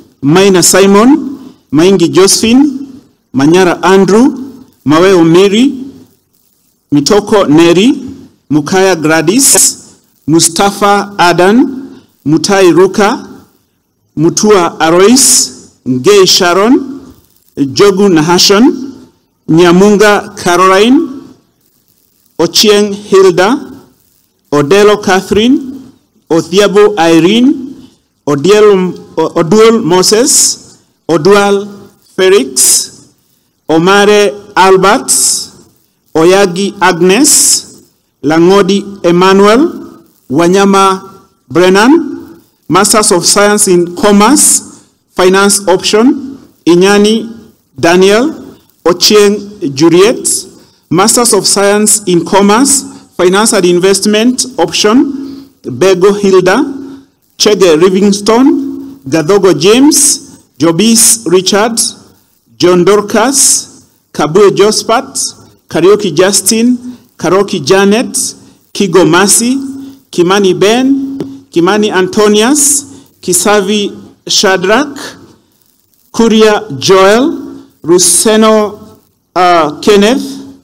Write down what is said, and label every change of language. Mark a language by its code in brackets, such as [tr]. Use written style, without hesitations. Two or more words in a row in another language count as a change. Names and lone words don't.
[en] Maina Simon, Maingi Josephine, Manyara Andrew, Maweo Mary, Mitoko Neri, Mukaya Gladys, Mustafa Adan, Mutai Ruka, Mutua Arois, Ngei Sharon, Jogu Nahashon, Nyamunga Caroline, Ochieng Hilda, Odelo Catherine, Othiabo Irene, Odual Moses, Odual Felix, Omare Albert, Oyagi Agnes, Langodi Emmanuel, Wanyama Brennan, Masters of Science in Commerce, Finance option, Inyani Daniel, Ochieng Juliet, Masters of Science in Commerce, Finance and Investment option, Bego Hilda, Chege Livingstone, Gadogo James, Jobis Richard, John Dorcas, Kabue Jospat, Karaoke Justin, Karoki Janet, Kigo Masi, Kimani Ben, Kimani Antonius, Kisavi Shadrach, Kuria Joel, Ruseno Kenneth,